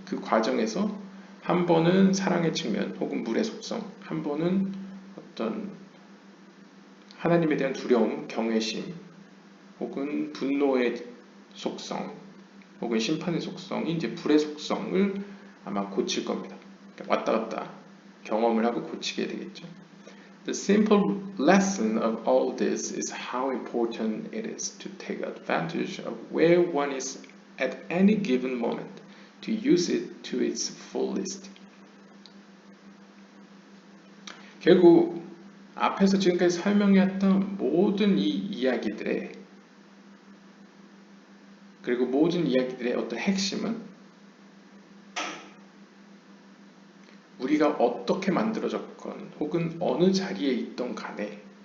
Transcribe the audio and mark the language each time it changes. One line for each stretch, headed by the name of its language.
Korean: 그 과정에서 한 번은 사랑의 측면 혹은 물의 속성, 한 번은 어떤 하나님에 대한 두려움, 경외심 혹은 분노의 속성 혹은 심판의 속성이 이제 불의 속성을 아마 고칠 겁니다. 왔다 갔다 경험을 하고 고치게 되겠죠.
English: The simple lesson of all this is how important it is to take advantage of where one is at any given moment to use it to its fullest.
Korean: 결국 앞에서 지금까지 설명했던 모든 이 이야기들의 그리고 모든 이야기들의 어떤 핵심은 우리가 어떻게 만들어졌건 혹은 어느 자리에 있던 간에